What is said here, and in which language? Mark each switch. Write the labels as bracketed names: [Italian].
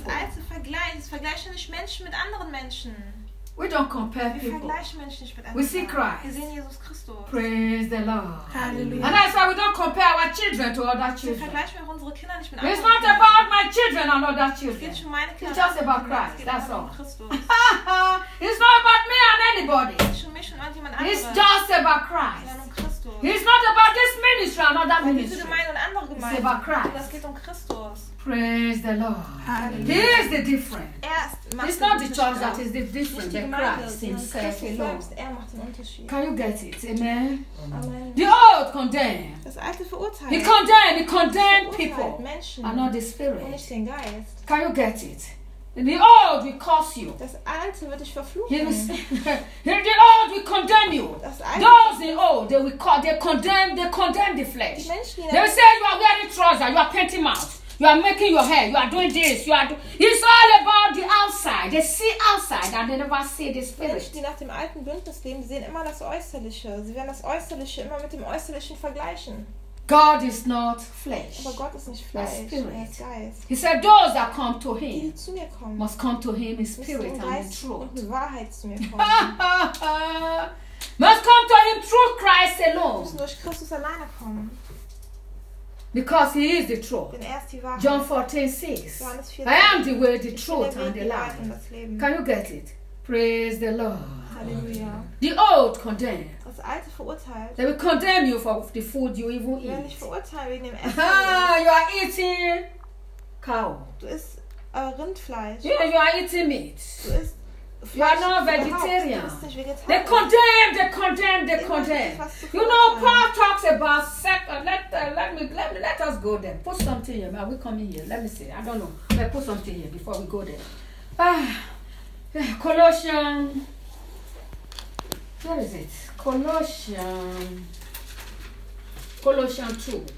[German] Das alte Vergleich, das vergleichen nicht Menschen mit anderen Menschen. [English] We don't compare [German] wir [English] people. [German] Wir vergleichen Menschen nicht mit anderen. [English] We see Christ. [German] Wir sehen Jesus Christus. [English] Praise the Lord. Hallelujah. And that's why we don't compare our children to other children. [German] Wir vergleichen unsere Kinder nicht mit anderen. [English] It's not [German] Kindern. [English] About my children and other children. [German] Es geht nicht um meine Kinder. [English] It's just about Christ. That's all. [German] Christus. [English] It's not about me and anybody. [German] Es geht nicht um mich und irgendjemand anderen. [English] It's just about Christ. It's not about this ministry and other ministry. It's about Christ. [German] Das geht um Christus. [English] Praise the Lord. Hallelujah. He is the difference. It's not the church that is the difference, but Christ himself alone. Can you get it? Amen. Amen. The old condemn. [German] Das alte verurteilt. [English] He condemned people. [German] Menschen. [English] And not the spirit. [German] Nicht den Geist. [English] Can you get it? The old will curse you. [German] Das alte wird dich verfluchen. [English] The old will condemn you. [German] Das alte. [English] Those in old, they will call, they condemn the flesh. [German] Die Menschen, [English] they will say you are wearing trousers, you are painting mouth, you are making your hair, you are doing this, you are. It's all about the outside. They see outside and they never see the spirit. [German] Menschen, die nach dem alten Bündnis leben, sehen immer das Äußerliche. Sie werden das Äußerliche immer mit dem Äußerlichen vergleichen. [English] God is not flesh. [German] Aber Gott ist nicht Fleisch, [English] spirit. [German] Geist. [English] He said, those that come to him [German] die zu mir kommen, [English] must come to him in spirit and in truth. [German] Und Wahrheit zu mir kommen. [English] Must come to him through Christ alone. [German] Müssen durch Christus alleine kommen. [English] Because he is the truth. [German] Denn er ist die Wahrheit. [English] John 14:6. [German] Johannes 14. [English] I am the way, the truth, and the [German] Wahrheit [English] life. [German] Das Leben. [English] Can you get it? Praise the Lord. Hallelujah. The old condemn. [German] Das alte verurteilt. [English] They will condemn you for the food you even eat. [German] Ja, nicht verurteilen wegen dem Essen. [English] You are eating cow. [German] Du isst Rindfleisch. [English] Yeah, you are eating meat. [German] Du isst Fleisch. [English] You are not vegetarian. [German] Du bist nicht vegetarisch. [English] They condemn. You know, Paul talks about second. Let us go there. Put something here. Are we coming here? Let me see. I don't know. Let put something here before we go there. Colossians. Where is it? Colossians 2.